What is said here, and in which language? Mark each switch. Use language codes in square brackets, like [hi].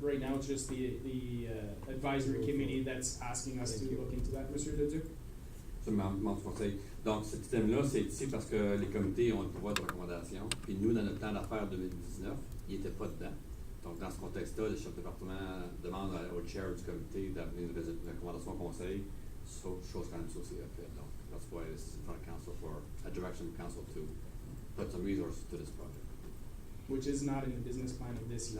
[en] Right now, it's just the advisory committee that's asking us to look into that. [fr] Monsieur Leduc? Mon conseil. Donc, ce système-là, c'est ici parce que les comités ont le pouvoir de recommandation. Puis nous, dans notre plan d'affaires 2019, il n'était pas dedans. Donc, dans ce contexte-là, le chef de département demande au chair du comité d'amener une recommandation au conseil, chose quand même aussi a fait. [en] Donc, that's why this is in front of council for a direction of council to put some resources to this project. Which is not in the business plan of this year.